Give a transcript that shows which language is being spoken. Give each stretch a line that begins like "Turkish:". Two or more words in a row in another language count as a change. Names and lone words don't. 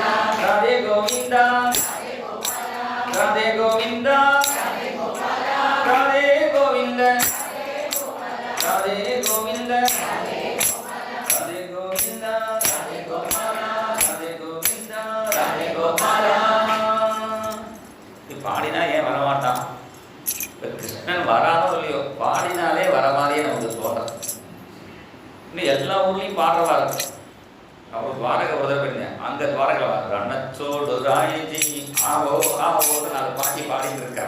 Sanskrit: രാധേ ഗോവിന്ദ രാധേ ഗോപാല. രാധേ ഗോവിന്ദ രാധേ ഗോപാല. രാധേ ഗോവിന്ദ രാധേ ഗോവിന്ദ രാധേ ഗോവിന്ദ രാധേ ഗോപാല. രാധേ ഗോവിന്ദ രാധേ ഗോപാല.
Tamil: இது பாடினா ஏன் வரமாட்டான்? இப்போ கிருஷ்ணன் வரானோ இல்லையோ, பாடினாலே வர மாதிரியே நமக்கு தோணும். இன்னும் எல்லா ஊர்லேயும் பாடுறவா இருக்கு. அவர் துவாரக உதவிங்க அந்த துவாரகில் ரணச்சோடு ராயஜி
Hindi: आओ आओன்னு
Tamil: 4 பாட்டி பாடிட்டு இருக்காங்க.